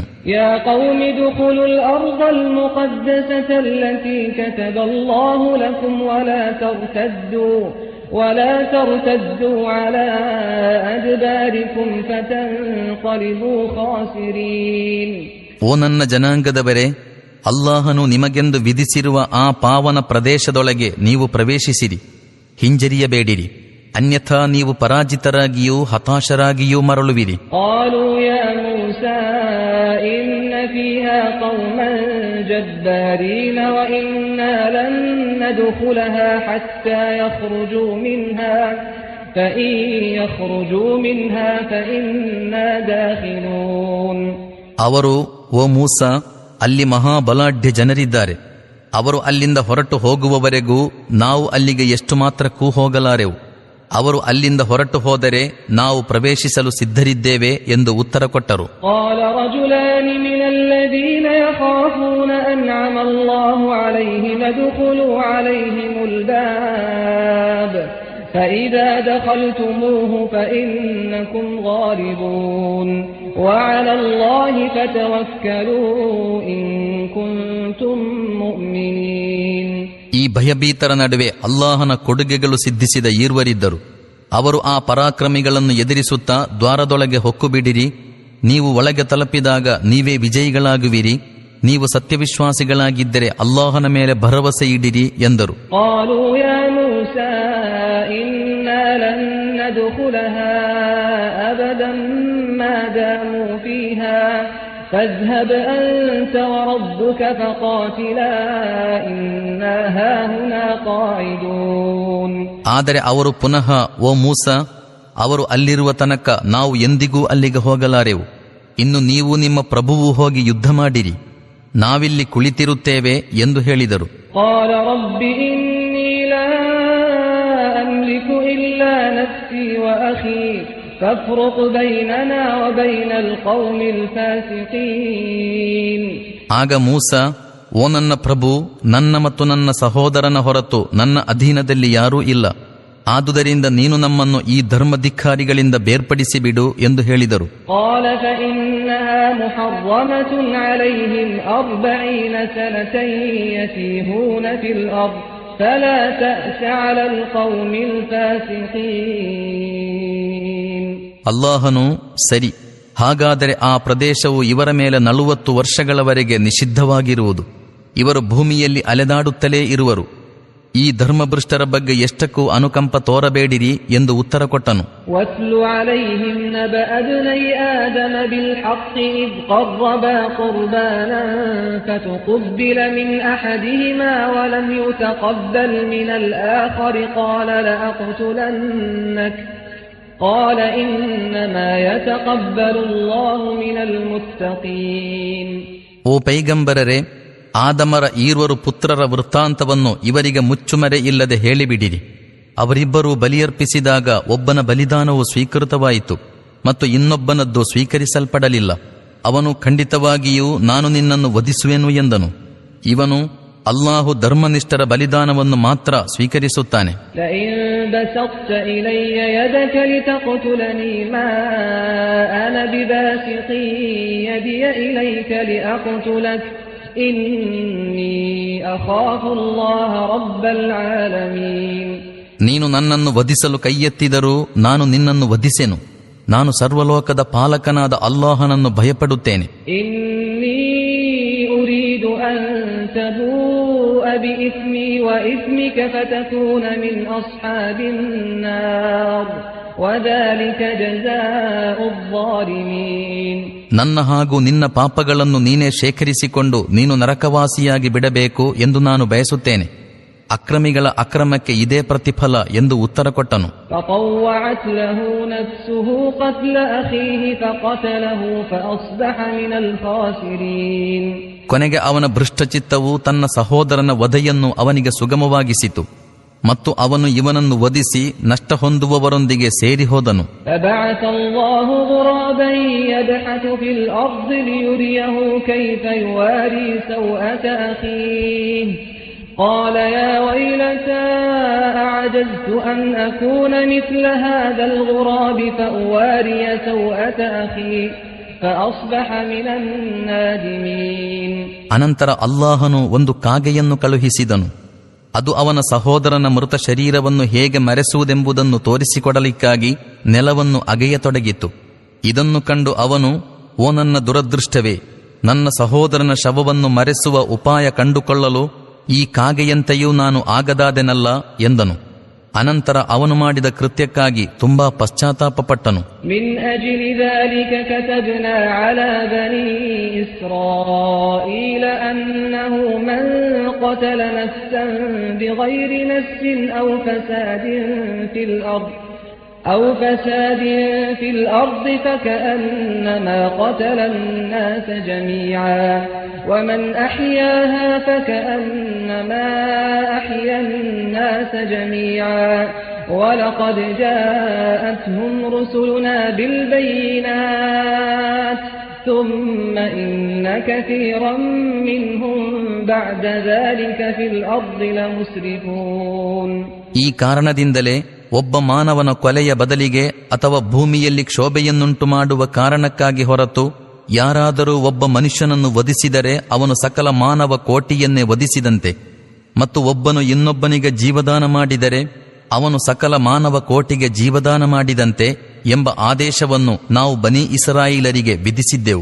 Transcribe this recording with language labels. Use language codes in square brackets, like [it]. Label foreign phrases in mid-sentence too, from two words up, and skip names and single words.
[ar] يا قوم ادخلوا الأرض المقدسة التي كتب الله لكم ولا ترتدوا على أدباركم فتنقلبوا خاسرين. [kn] ಓ ನನ್ನ ಜನಾಂಗದವರೇ, ಅಲ್ಲಾಹನು ನಿಮಗೆಂದು ವಿಧಿಸಿರುವ ಆ ಪಾವನ ಪ್ರದೇಶದೊಳಗೆ ನೀವು ಪ್ರವೇಶಿಸಿರಿ, ಹಿಂಜರಿಯಬೇಡಿರಿ, ಅನ್ಯಥಾ ನೀವು ಪರಾಜಿತರಾಗಿಯೂ ಹತಾಶರಾಗಿಯೂ ಮರಳುವಿರಿ. [ar] قالوا يا موسى إن فيها قوما جبارين وإنا لن ندخلها حتى يخرجوا منها فإن يخرجوا منها فإنا داخلون. [kn] ಅವರು, ಓ ಮೂಸಾ, ಅಲ್ಲಿ ಮಹಾಬಲಾಢ್ಯ ಜನರಿದ್ದಾರೆ, ಅವರು ಅಲ್ಲಿಂದ ಹೊರಟು ಹೋಗುವವರೆಗೂ ನಾವು ಅಲ್ಲಿಗೆ ಎಷ್ಟು ಮಾತ್ರಕ್ಕೂ ಹೋಗಲಾರೆವು. ಅವರು ಅಲ್ಲಿಂದ ಹೊರಟು ಹೋದರೆ ನಾವು ಪ್ರವೇಶಿಸಲು ಸಿದ್ಧರಿದ್ದೇವೆ ಎಂದು ಉತ್ತರ ಕೊಟ್ಟರು. [ar] قال رجلان من الذين يخافون أنعم الله عليهم ادخلوا عليهم الباب فإذا دخلتموه فإنكم غالبون وعلى الله فتوكلوا إن كنتم مؤمنين. [kn] ಈ ಭಯಭೀತರ ನಡುವೆ ಅಲ್ಲಾಹನ ಕೊಡುಗೆಗಳು ಸಿದ್ಧಿಸಿದ ಈರ್ವರಿದ್ದರು. ಅವರು ಆ ಪರಾಕ್ರಮಿಗಳನ್ನು ಎದುರಿಸುತ್ತಾ ದ್ವಾರದೊಳಗೆ ಹೊಕ್ಕುಬಿಡಿರಿ, ನೀವು ಒಳಗೆ ತಲುಪಿದಾಗ ನೀವೇ ವಿಜಯಿಗಳಾಗುವಿರಿ, ನೀವು ಸತ್ಯವಿಶ್ವಾಸಿಗಳಾಗಿದ್ದರೆ ಅಲ್ಲಾಹನ ಮೇಲೆ ಭರವಸೆ ಇಡಿರಿ ಎಂದರು. [ar] فاذهب أنت وربك فقاتلا إنا هاهنا قاعدون. [kn] ಆದರೆ ಅವರು ಪುನಃ, ಓ ಮೂಸಾ, ಅವರು ಅಲ್ಲಿರುವ ತನಕ ನಾವು ಎಂದಿಗೂ ಅಲ್ಲಿಗೆ ಹೋಗಲಾರೆವು. ಇನ್ನು ನೀವು ನಿಮ್ಮ ಪ್ರಭುವು ಹೋಗಿ ಯುದ್ಧ ಮಾಡಿರಿ, ನಾವಿಲ್ಲಿ ಕುಳಿತಿರುತ್ತೇವೆ ಎಂದು ಹೇಳಿದರು. [ar] قال رب إني لا أملك إلا نفسي وأخي فافرق بيننا وبين القوم الفاسقين. [kn] ಆಗ ಮೂಸಾ, ಓ ನನ್ನ ಪ್ರಭು, ನನ್ನ ಮತ್ತು ನನ್ನ ಸಹೋದರನ ಹೊರತು ನನ್ನ ಅಧೀನದಲ್ಲಿ ಯಾರೂ ಇಲ್ಲ, ಆದುದರಿಂದ ನೀನು ನಮ್ಮನ್ನು ಈ ಧರ್ಮಧಿಕ್ಕಾರಿಗಳಿಂದ ಬೇರ್ಪಡಿಸಿ ಬಿಡು ಎಂದು ಹೇಳಿದರು. [ar] قال فإنها محرمة عليهم 40 سنة يتيهون في الأرض فلا تأس على القوم الفاسقين. [kn] ಅಲ್ಲಾಹನು, ಸರಿ, ಹಾಗಾದರೆ ಆ ಪ್ರದೇಶವು ಇವರ ಮೇಲೆ 40 ವರ್ಷಗಳವರೆಗೆ ನಿಷಿದ್ಧವಾಗಿರುವುದು, ಇವರು ಭೂಮಿಯಲ್ಲಿ ಅಲೆದಾಡುತ್ತಲೇ ಇರುವರು, ಈ ಧರ್ಮಭ್ರಷ್ಟರ ಬಗ್ಗೆ ಎಷ್ಟಕ್ಕೂ ಅನುಕಂಪ ತೋರಬೇಡಿರಿ ಎಂದು ಉತ್ತರ ಕೊಟ್ಟನು. [ar] واتل عليهم نبأ ابني آدم بالحق إذ قربا قربانا فتقبل من أحدهما ولم يتقبل من الآخر قال لأقتلنك قال إنما يتقبل الله من المتقين. [kn] ಓ ಪೈಗಂಬರರೇ, ಆದಮರ ಈರ್ವರು ಪುತ್ರರ ವೃತ್ತಾಂತವನ್ನು ಇವರಿಗೆ ಮುಚ್ಚುಮರೆ ಇಲ್ಲದೆ ಹೇಳಿಬಿಡಿರಿ. ಅವರಿಬ್ಬರೂ ಬಲಿಯರ್ಪಿಸಿದಾಗ ಒಬ್ಬನ ಬಲಿದಾನವು ಸ್ವೀಕೃತವಾಯಿತು ಮತ್ತು ಇನ್ನೊಬ್ಬನದ್ದು ಸ್ವೀಕರಿಸಲ್ಪಡಲಿಲ್ಲ. ಅವನು ಖಂಡಿತವಾಗಿಯೂ ನಾನು ನಿನ್ನನ್ನು ವಧಿಸುವೆನು ಎಂದನು. ಇವನು ಅಲ್ಲಾಹು ಧರ್ಮನಿಷ್ಠರ ಬಲಿದಾನವನ್ನು ಮಾತ್ರ ಸ್ವೀಕರಿಸುತ್ತಾನೆ. [ar] لئن بسطت إلي يدك لتقتلني ما أنا بباسط يدي إليك لأقتلك إني أخاف الله رب العالمين. [kn] ನೀನು ನನ್ನನ್ನು ವಧಿಸಲು ಕೈಯೆತ್ತಿದರೂ ನಾನು ನಿನ್ನನ್ನು ವಧಿಸೆನು. ನಾನು ಸರ್ವಲೋಕದ ಪಾಲಕನಾದ ಅಲ್ಲಾಹನನ್ನು ಭಯಪಡುತ್ತೇನೆ. [ar] إني أريد أن تبوء بإثمي وإثمك فتكون من أصحاب النار وذلك جزاء الظالمين. [kn] ನನ್ನ ಹಾಗೂ ನಿನ್ನ ಪಾಪಗಳನ್ನು ನೀನೇ ಶೇಖರಿಸಿಕೊಂಡು ನೀನು ನರಕವಾಸಿಯಾಗಿ ಬಿಡಬೇಕು ಎಂದು ನಾನು ಬಯಸುತ್ತೇನೆ. ಅಕ್ರಮಿಗಳ ಅಕ್ರಮಕ್ಕೆ ಇದೇ ಪ್ರತಿಫಲ ಎಂದು ಉತ್ತರ ಕೊಟ್ಟನು. [ar] فطوعت له نفسه قتل أخيه فقتله فأصبح من الخاسرين. [kn] ಕೊನೆಗೆ ಅವನ ಭೃಷ್ಟಚಿತ್ತವು ತನ್ನ ಸಹೋದರನ ವಧೆಯನ್ನು ಅವನಿಗೆ ಸುಗಮವಾಗಿಸಿತು ಮತ್ತು ಅವನು ಇವನನ್ನು ವಧಿಸಿ ನಷ್ಟ ಹೊಂದುವವರೊಂದಿಗೆ ಸೇರಿ ಹೋದನು. [ar] فبعث الله غرابا يبحث في الأرض ليريه كيف يواري سوءة أخيه قال يا ويلتى أعجزت أن أكون مثل هذا الغراب فأواري سوءة أخي فأصبح من النادمين. [kn] ಅನಂತರ ಅಲ್ಲಾಹನು ಒಂದು ಕಾಗೆಯನ್ನು ಕಳುಹಿಸಿದನು. ಅದು ಅವನ ಸಹೋದರನ ಮೃತ ಶರೀರವನ್ನು ಹೇಗೆ ಮರೆಸುವುದೆಂಬುದನ್ನು ತೋರಿಸಿಕೊಡಲಿಕ್ಕಾಗಿ ನೆಲವನ್ನು ಅಗೆಯತೊಡಗಿತು. ಇದನ್ನು ಕಂಡು ಅವನು, ಓ ನನ್ನ ದುರದೃಷ್ಟವೇ, ನನ್ನ ಸಹೋದರನ ಶವವನ್ನು ಮರೆಸುವ ಉಪಾಯ ಕಂಡುಕೊಳ್ಳಲು ಈ ಕಾಗೆಯಂತೆಯೂ ನಾನು ಆಗದಾದೆನಲ್ಲ ಎಂದನು. ಅನಂತರ ಅವನು ಮಾಡಿದ ಕೃತ್ಯಕ್ಕಾಗಿ ತುಂಬಾ ಪಶ್ಚಾತ್ತಾಪಪಟ್ಟನು. [ar] من أجل ذلك كتبنا على بني إسرائيل أنه من قتل نفسا بغير نفس أو فساد في الأرض فكأنما قتل الناس جميعا ومن أحياها فكأنما أحيا الناس جميعا ولقد جاءتهم رسلنا بالبينات ثم إن كثيرا منهم بعد ذلك في الأرض لمسرفون. [kn] ಈ ಕಾರಣದಿಂದಲೇ ಒಬ್ಬ ಮಾನವನ ಕೊಲೆಯ ಬದಲಿಗೆ ಅಥವಾ ಭೂಮಿಯಲ್ಲಿ ಕ್ಷೋಭೆಯನ್ನುಂಟು ಮಾಡುವ ಕಾರಣಕ್ಕಾಗಿ ಹೊರತು ಯಾರಾದರೂ ಒಬ್ಬ ಮನುಷ್ಯನನ್ನು ವಧಿಸಿದರೆ ಅವನು ಸಕಲ ಮಾನವ ಕೋಟಿಯನ್ನೇ ವಧಿಸಿದಂತೆ ಮತ್ತು ಒಬ್ಬನು ಇನ್ನೊಬ್ಬನಿಗೆ ಜೀವದಾನ ಮಾಡಿದರೆ ಅವನು ಸಕಲ ಮಾನವ ಕೋಟಿಗೆ ಜೀವದಾನ ಮಾಡಿದಂತೆ ಎಂಬ ಆದೇಶವನ್ನು ನಾವು ಬನಿ ಇಸ್ರಾಯೇಲರಿಗೆ ವಿಧಿಸಿದ್ದೆವು.